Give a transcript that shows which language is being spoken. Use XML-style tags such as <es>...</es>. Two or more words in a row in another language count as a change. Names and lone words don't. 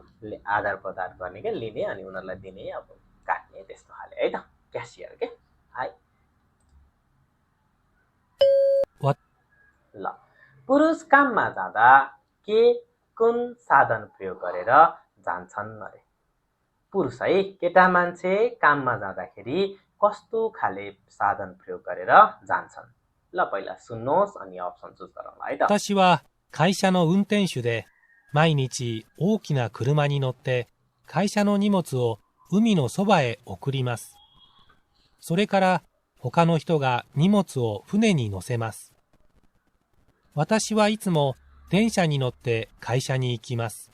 <ne>आदान प्रदान गर्ने के लिने अनि उनीहरूलाई दिने अब काट्ने त्यस्तो खाले है त क्यासियर के पुरुष काममा जाँदा के कुन साधन प्रयोग गरेर जान्छन् अरे? पुरुष है केटा मान्छे काममा जाँदाखेरि कस्तो खाले साधन प्रयोग गरेर जान्छन्? ल पहिला सुन्नुहोस् अनि अप्सन चुज गरौँला है त।</ne> <ja>私は会社の運転手で、毎日大きな車に乗って会社の荷物を海のそばへ送ります。それから他の人が荷物を船に乗せます。私はいつも電車に乗って会社に行きます。</ja>